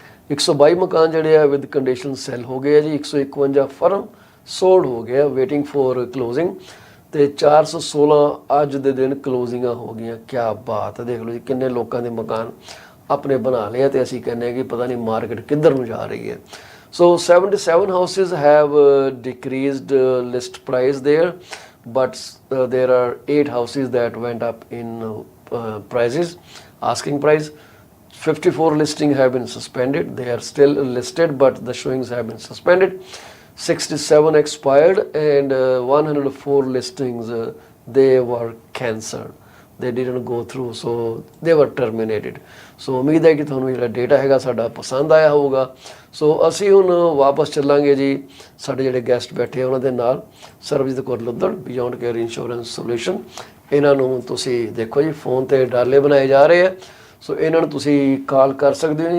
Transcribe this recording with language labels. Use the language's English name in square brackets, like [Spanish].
[Punjabi] 122 ਮਕਾਨ ਜਿਹੜੇ ਆ ਵਿਦ ਕੰਡੀਸ਼ਨ ਸੈਲ ਹੋ ਗਏ ਆ ਜੀ। 151 ਫਰਮ ਸੋਲਡ ਹੋ ਗਏ ਆ [English] waiting for closing, [Punjabi] ਤੇ 416 ਅੱਜ ਦੇ ਦਿਨ ਕਲੋਜ਼ਿੰਗਾਂ ਹੋ ਗਈਆਂ। ਕਿਆ ਬਾਤ ਹੈ, ਦੇਖ ਲਓ ਜੀ ਕਿੰਨੇ ਲੋਕਾਂ ਦੇ ਮਕਾਨ ਆਪਣੇ ਬਣਾ ਲਏ ਆ, ਤੇ ਅਸੀਂ ਕਹਿੰਦੇ ਹਾਂ ਕਿ ਪਤਾ ਨਹੀਂ ਮਾਰਕੀਟ ਕਿੱਧਰ ਨੂੰ ਜਾ ਰਹੀ ਹੈ। [English] So 77 houses have decreased list price there, but there are 8 houses that went up in prices, asking price. 54 listings have been suspended. They are still listed, but the showings have been suspended. 67 expired, and 104 listings they were cancelled. They didn't go through, so they were terminated. [Punjabi] ਸੋ ਉਮੀਦ ਹੈ ਕਿ ਤੁਹਾਨੂੰ ਜਿਹੜਾ data ਹੈਗਾ ਸਾਡਾ ਪਸੰਦ ਆਇਆ ਹੋਊਗਾ। ਸੋ ਅਸੀਂ ਹੁਣ ਵਾਪਸ ਚੱਲਾਂਗੇ ਜੀ ਸਾਡੇ ਜਿਹੜੇ ਗੈਸਟ ਬੈਠੇ ਉਹਨਾਂ ਦੇ ਨਾਲ, Sarabjit Kaur ਲੁੱਧੜ, beyond care insurance solution. ਇਹਨਾਂ ਨੂੰ ਤੁਸੀਂ ਦੇਖੋ ਜੀ ਫੋਨ ਤੇ ਡਾਲੇ ਬਣਾਏ ਜਾ ਰਹੇ ਆ, ਸੋ ਇਹਨਾਂ ਨੂੰ ਤੁਸੀਂ ਕਾਲ ਕਰ ਸਕਦੇ ਹੋ ਜੀ।